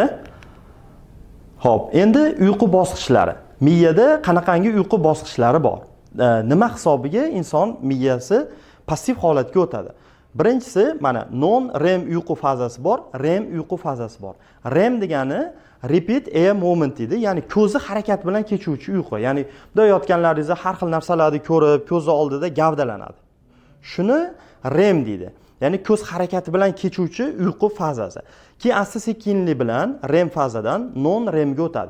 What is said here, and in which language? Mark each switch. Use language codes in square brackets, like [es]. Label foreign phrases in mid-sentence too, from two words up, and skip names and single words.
[uz] Xo'p, endi uyqu bosqichlari. Miyada qanaqangi uyqu bosqichlari bor? Nima hisobiga inson miyasi passiv holatga o'tadi? Birinchisi mana non-REM uyqu fazasi bor, REM uyqu fazasi bor. REM degani [en] repeat eye movement [uz] deydi, ya'ni ko'zi harakat bilan kechuvchi uyqu. Ya'ni bunday yotganlaringizda har xil narsalarni ko'rib, ko'zni oldida gavdalanadi. Shuni REM deydi. Ya'ni ko'z harakati bilan kechuvchi uyqu fazasi. Keyin asta-sekinlik bilan REM fazadan non REMga o'tadi.